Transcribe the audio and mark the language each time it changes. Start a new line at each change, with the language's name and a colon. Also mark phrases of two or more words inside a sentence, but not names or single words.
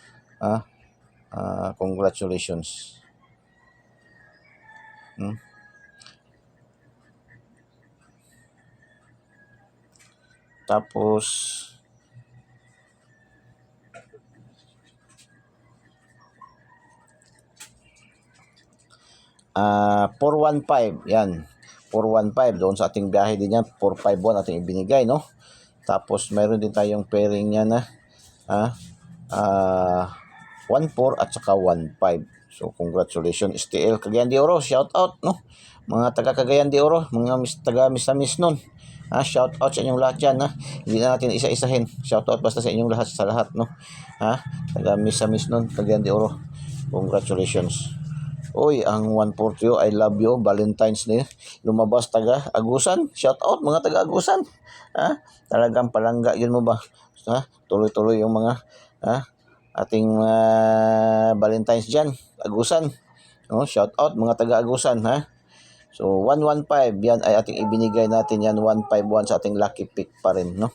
Filipino: Congratulations. Tapos 415 yan. 415 doon sa ating biyahe din yan. 451 ating ibinigay, no? Tapos mayroon din tayong pairing niya na 14 at saka 15. So congratulations STL Cagayan de Oro,
English: shout out,
Filipino: no? Mga taga Cagayan de Oro, mga taga Misamis nun.
English: Shout out
Filipino: sa inyong lahat yan, Hindi na natin isa-isahin.
English: Shout out
Filipino: basta sa inyong lahat, sa lahat, no? Taga Misamis nun, Cagayan de Oro. Congratulations. Oy, ang 140,
English: I love you, Valentine's Day.
Filipino: Lumabas taga Agusan.
English: Shout out
Filipino: mga taga Agusan. Talagang palangga yun mo ba? Tuloy-tuloy yung mga ating Valentine's dyan. Agusan.
English: Shout out
Filipino: mga taga Agusan, So 115 yan ay ating ibinigay natin yan, 151 sa ating
English: lucky pick
Filipino: pa rin, no?